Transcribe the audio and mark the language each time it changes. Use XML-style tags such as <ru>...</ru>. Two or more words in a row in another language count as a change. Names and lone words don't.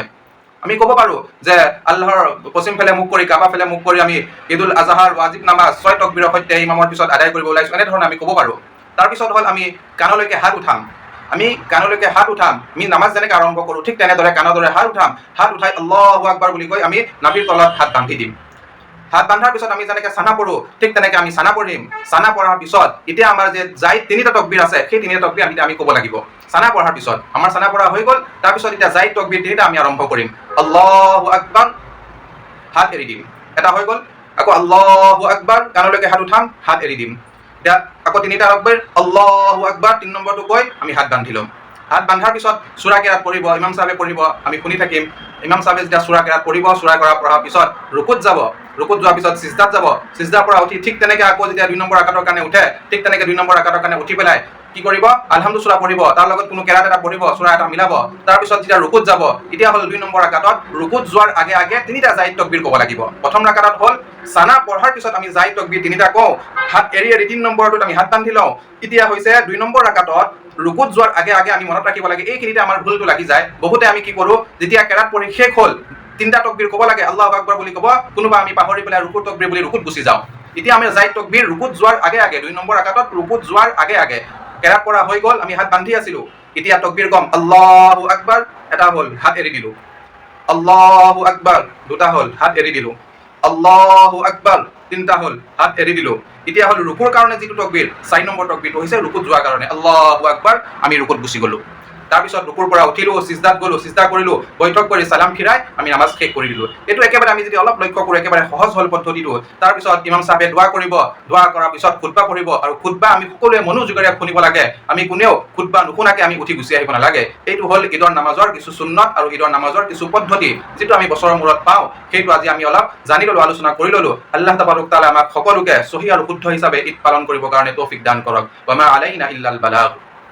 <as>আমি ক'ব পাৰোঁ যে আল্লাহৰ পশ্চিম ফালে মুখ কৰি, কাবা ফালে মুখ কৰি আমি ঈদুল আজহাৰ ৱাজিব নামাজ 6 তকবীৰৰ সৈতে ইমামৰ পিছত আদায় কৰিব ওলাইছোঁ, এনেধৰণে আমি ক'ব পাৰোঁ। তাৰপিছত হ'ল আমি কাণলৈকে হাত উঠাম। আমি নামাজ যেনেকৈ আৰম্ভ কৰোঁ ঠিক তেনেদৰে কাণৰ হাত উঠাই</as> <ar>الله أكبر</ar> <as>বুলি কৈ আমি নাভিৰ তলত হাত বান্ধি দিম। হাত বান্ধাৰ পিছত আমি যেনেকৈ চানা পঢ়োঁ ঠিক তেনেকৈ আমি চানা পঢ়িম। চানা পঢ়াৰ পিছত এতিয়া আমাৰ যে জাইদ 3টা তকবীৰ আছে, সেই 3টা তকবীৰ আমি ক'ব লাগিব। চানা পঢ়াৰ পিছত আমাৰ চানা পঢ়া হৈ গ'ল। তাৰপিছত এতিয়া জাইদ তকবীৰ 3টা আমি আৰম্ভ কৰিম।</as> <ar>الله أكبر,</ar> <as>হাত এৰি দিম, এটা হৈ গ'ল।</as> <ar>আকৌ الله أكبر,</ar> <as>কাণলৈকে হাত উঠাম, হাত এৰি দিম। এতিয়া আকৌ 3টা তকবীৰ,</as> <ar>الله أكبر,</ar> <as>3 নম্বৰটো কৈ আমি হাত বান্ধি ল'ম। হাত বান্ধাৰ পিছত সূৰা কেৰাত পঢ়িব, ইমাম চাহেবে পঢ়িব, আমি শুনি থাকিম। ইমাম চাহেবে যেতিয়া সূৰা কেৰাত পঢ়িব, সূৰা কেৰাত পঢ়াৰ পিছত ৰুকুত যাব, ৰুকুত যোৱাৰ পিছত সিজদাত যাব, সিজদাৰ পৰা উঠি ঠিক তেনেকৈ আকৌ যেতিয়া 2 নম্বৰ ৰাকাতৰ কাৰণে উঠে, ঠিক তেনেকৈ 2 নম্বৰ ৰাকাতৰ কাৰণে উঠি পেলাই কি কৰিব, আলহামদু সূৰা পঢ়িব, তাৰ লগত কোনো কেৰাত এটা পঢ়িব, সূৰা এটা মিলাব। তাৰপিছত যেতিয়া ৰুকুত যাব, এতিয়া হ'ল 2 নম্বৰ ৰাকাতত ৰুকুত যোৱাৰ আগে আগে 3টা জাইদ তকবীৰ ক'ব লাগিব। প্ৰথম ৰাকাতত হ'ল চানা পঢ়াৰ পিছত আমি জাইদ তকবীৰ 3টা কওঁ, হাত এৰি 3 নম্বৰটোত আমি হাত বান্ধি লওঁ। এতিয়া হৈছে 2 নম্বৰ ৰাকাতত ৰুকুত যোৱাৰ আগে আগে আমি মনত ৰাখিব লাগে, এইখিনিতে আমাৰ ভুলটো লাগি যায়। বহুতে আমি কি কৰোঁ, যেতিয়া কেৰাত পঢ়ি শেষ হ'ল 3টা তকবীৰ ক'ব লাগে,</as> <ar>الله أكبر</ar> <as>বুলি ক'ব, কোনোবা আমি পাহৰি পেলাই ৰুকুত তকবীৰ বুলি ৰুকুত গুচি যাওঁ। এতিয়া আমি জাইদ তকবীৰ ৰুকুত যোৱাৰ আগে আগে, 2 নম্বৰ ৰাকাতত ৰুকুত যোৱাৰ আগে আগে কেৰাত পঢ়া হৈ গ'ল, আমি হাত বান্ধি আছিলোঁ। এতিয়া তকবীৰ কম,</as> <ar>الله أكبر,</ar> <as>এটা হ'ল, হাত এৰি দিলোঁ।</as> <ar>الله أكبر,</ar> <as>2টা হ'ল, হাত এৰি দিলোঁ।</as> <ar>الله أكبر,</ar> <as>3টা হ'ল, হাত এৰি দিলোঁ। এতিয়া হ'ল ৰুকুৰ কাৰণে যিটো তকবীৰ, 4 নম্বৰ তকবীৰটো হৈছে ৰুকুত যোৱাৰ কাৰণে,</as> <ar>الله أكبر,</ar> <as>আমি ৰুকুত গুচি গ'লোঁ। তাৰপিছত ৰূকুৰ পৰা উঠিলোঁ, চিজদাত গ'লোঁ, চিজদা কৰিলোঁ, বৈঠক কৰি চালাম ফিৰাই আমি নামাজ শেষ কৰি দিলোঁ। এইটো একেবাৰে আমি যদি অলপ লক্ষ্য কৰোঁ, একেবাৰে সহজ হ'ল পদ্ধতিটো। তাৰপিছত ইমাম চাহাবে দোৱা কৰিব, দোৱা কৰাৰ পিছত খুতবা পঢ়িব, আৰু খুতবা আমি সকলোৱে মনোযোগেৰে শুনিব লাগে। আমি কোনেও খুতবা নুশুনাকে আমি উঠি গুচি আহিব নালাগে। এইটো হ'ল ঈদৰ নামাজৰ কিছু সুন্নত আৰু ঈদৰ নামাজৰ কিছু পদ্ধতি, যিটো আমি বছৰৰ মূৰত পাওঁ। সেইটো আজি আমি অলপ জানি ল'লোঁ, আলোচনা কৰি ল'লোঁ।</as> <ar>الله تبارك تعالى</ar> <as>আমাক সকলোকে সহি আৰু শুদ্ধ হিচাপে ঈদ পালন কৰিবৰ কাৰণে তৌফিক দান কৰক।</as> <ar>وما علينا إلا البلاغ.</ar>